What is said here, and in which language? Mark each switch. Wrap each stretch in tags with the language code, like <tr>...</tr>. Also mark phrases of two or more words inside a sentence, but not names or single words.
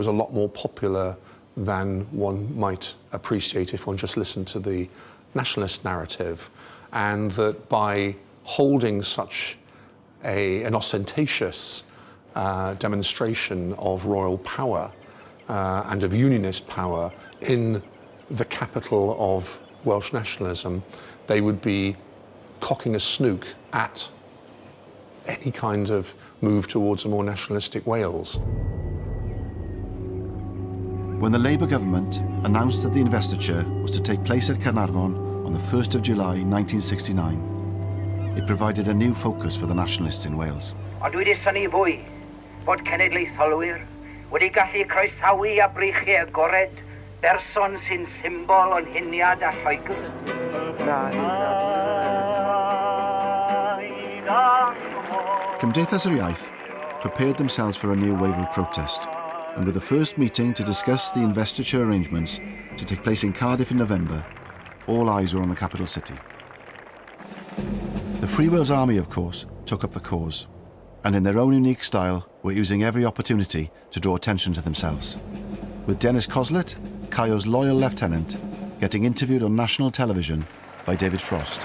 <en>a lot more popular than one might appreciate if one just listened to the nationalist narrative, and that by holding such an ostentatious demonstration of royal power and of unionist power in the capital of Welsh nationalism, they would be cocking a snook at any kind of move towards a more nationalistic Wales. When the Labour government announced that the investiture was to take place at Caernarfon on the 1st of July 1969, it provided a new focus for the nationalists in Wales.</en> <cy>Ond wedi syni fwy bod cenedlaetholwyr wedi gallu croesawu a breichiau agored berson sy'n symbol o'n huniad a Lloegr.</cy> <en>Cymdeithas yr Iaith prepared themselves for a new wave of protest, and with the first meeting to discuss the investiture arrangements to take place in Cardiff in November, all eyes were on the capital city. The Free Wales Army, of course, took up the cause, and in their own unique style were using every opportunity to draw attention to themselves, with Dennis Coslet, Caio's loyal lieutenant, getting interviewed on national television by David Frost.</en>